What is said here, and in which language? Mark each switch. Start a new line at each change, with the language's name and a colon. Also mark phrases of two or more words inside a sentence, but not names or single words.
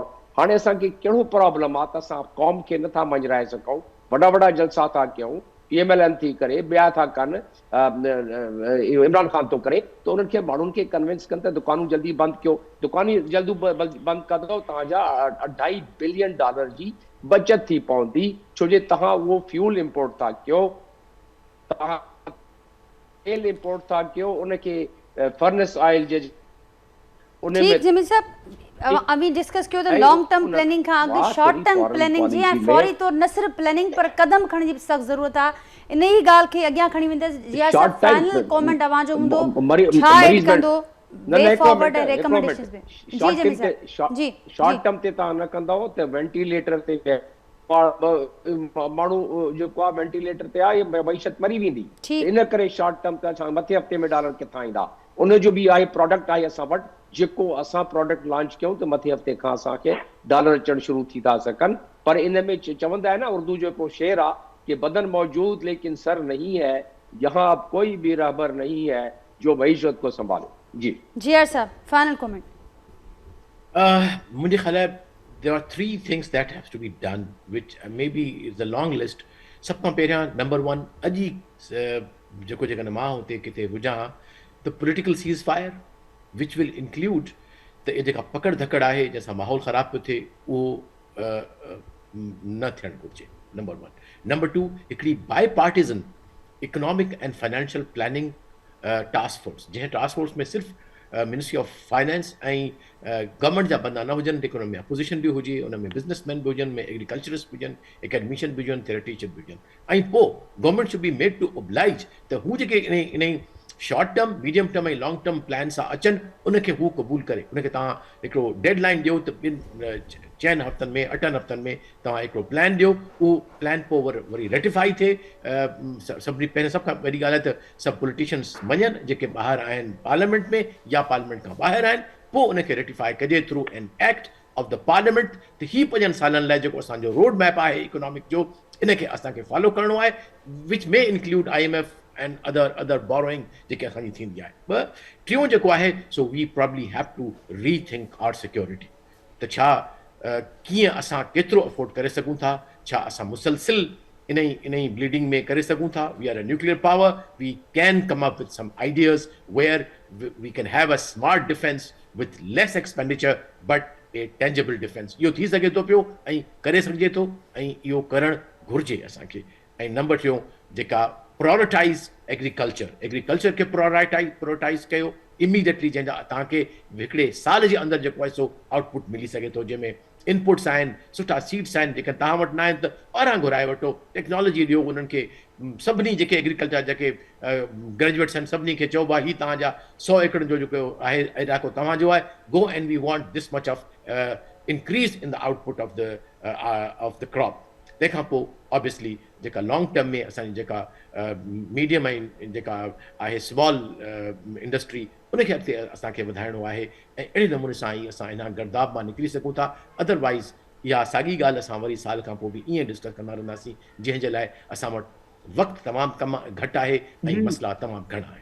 Sindhi: हाणे असांखे कहिड़ो प्रॉब्लम आहे त असां क़ौम खे नथा मंझराए सघूं, वॾा जलसा था कयूं, PMLN थी करे ॿिया था कनि, इमरान ख़ान थो करे, त उन्हनि खे माण्हुनि खे कन्विंस कनि त दुकानूं जल्दी बंदि कयो, दुकानूं जल्दी बंदि कंदव तव्हांजा 2.5
English: billion dollar
Sindhi: जी बचत थी पवंदी, छो जे तव्हां उहो
English: fuel import
Sindhi: था कयो, तव्हां तेल इम्पोर्ट था कयो, उनखे
English: furnace oil
Sindhi: जे ठीक जमील साहब अभी डिस्कस कियो त
English: long term planning
Sindhi: खां अॻु
English: short term planning
Sindhi: जी ऐं फौरी तौर न सिर्फ़ प्लानिंग पर कदम खणण जी सख़्त ज़रूरत आहे। इन ई ॻाल्हि खे अॻियां खणी वेंदसि। जीअं साहब
English: final comment
Sindhi: अवांजो हूंदो छा एड कंदो
English: way forward
Sindhi: ऐं रिकमेंडेशंस में? जी जमील साहब जी शॉर्ट टर्म ते तव्हां न कंदव त वेंटिलेटर ते माण्हू जेको आहे वेंटिलेटर ते आहे मईशत मरी वेंदी, इन करे शॉर्ट टर्म ते असां मथे हफ़्ते में डॉलर किथां ईंदा, उनजो बि आहे प्रोडक्ट आहे असां वटि, जेको असां
English: product launch
Sindhi: कयूं त मथे हफ़्ते खां असांखे डॉलर अचणु शुरू थी था सघनि। पर इन में चवंदा आहिनि न उर्दू जो हिकिड़ो शेर आहे कि
Urdu: بدن موجود لیکن سر نہیں ہے، یہاں اب کوئی بھی رہبر نہیں ہے جو معیشت کو سنبھالے.
Sindhi: जी साहब
English: final comment.
Urdu: مجھے خیال ہے
English: there are 3 things that have to be done, which maybe is a long list.
Sindhi: सब खां पहिरियां नंबर 1 अॼु जेको जेकॾहिं मां हुते किथे हुजां त
English: political cease fire which will include
Sindhi: त इहे जेका पकड़ धकड़ आहे जंहिंसां माहौल ख़राब पियो थिए उहो न थियणु घुरिजे, नंबर 1। नंबर 2 हिकिड़ी
English: bipartisan economic and financial planning task force,
Sindhi: जंहिं
English: task force
Sindhi: में सिर्फ़ु
English: ministry of finance
Sindhi: ऐं गवर्नमेंट जा बंदा न हुजनि, लेकिन उन में अपोजिशन बि हुजे, उन में बिज़नेसमैन बि हुजनि, में एग्रीकल्चरिस्ट बि हुजनि, एकेडमिशियन बि हुजनि, थेरेटिशियन बि हुजनि, ऐं पोइ
English: government should be made to oblige
Sindhi: त हू जेके इन
English: short term medium term
Sindhi: ऐं
English: long term plan
Sindhi: सां अचनि उनखे हू क़बूल करे, उनखे तव्हां हिकिड़ो डेडलाइन ॾियो त 4 हफ़्तनि में 8 हफ़्तनि में तव्हां हिकिड़ो प्लान ॾियो, उहो प्लान पोइ वरी रेटिफाई थिए। सभिनी पहिरियों सभ खां वॾी ॻाल्हि आहे त सभु पॉलिटिशियंस वञनि जेके ॿाहिरि आहिनि पार्लियामेंट में या पार्लियामेंट खां ॿाहिरि आहिनि, पोइ उनखे रेटिफाई कजे
English: through an act of the parliament
Sindhi: त ही 5 सालनि लाइ जेको असांजो
English: road map
Sindhi: आहे इकोनॉमिक जो, इनखे असांखे फॉलो करिणो आहे, विच में
English: include IMF and other borrowing
Sindhi: जेके असांजी थींदी आहे। टियों जेको आहे सो
English: we probably have to rethink our security,
Sindhi: त छा कीअं असां केतिरो अफोर्ड करे सघूं था, छा असां मुसलसिल इन ई ब्लीडिंग में करे सघूं था।
English: we are a nuclear power, we can come up with some ideas where we can have a smart defence with less expenditure but a tangible defence.
Sindhi: इहो थी सघे थो पियो ऐं करे सघिजे थो ऐं इहो करणु घुरिजे असांखे। ऐं नंबर टियों जेका
English: prioritize agriculture
Sindhi: खे प्रायोरिटाइज़ कयो इमीडिएटली, जंहिंजा तव्हांखे हिकिड़े साल जे अंदरि जेको आहे सो आउटपुट मिली सघे थो, जंहिंमें इनपुट्स आहिनि, सुठा सीड्स आहिनि, जेके तव्हां वटि न आहिनि त ॿाहिरां घुराए वठो, टेक्नोलॉजी ॾियो उन्हनि खे। सभिनी जेके एग्रीकल्चर जेके ग्रेजुएट्स आहिनि सभिनी खे चओ भाई ही तव्हांजा 100 एकड़ जो जेको आहे इलाइक़ो तव्हांजो आहे,
English: go and we want this much of increase in the output of the crop.
Sindhi: तंहिंखां पोइ ऑब्वियसली जेका
English: long term
Sindhi: में असांजी जेका मीडियम ऐं जेका आहे
English: small industry
Sindhi: उनखे अॻिते असांखे वधाइणो आहे ऐं अहिड़े नमूने सां ई असां इन गर्दाब मां निकिरी सघूं था। अदरवाइज़ इहा साॻी ॻाल्हि असां वरी साल खां पोइ बि ईअं डिस्कस कंदा रहंदासीं, जंहिंजे लाइ असां वटि वक़्तु तमामु घटि आहे ऐं मसइला तमामु घणा आहिनि।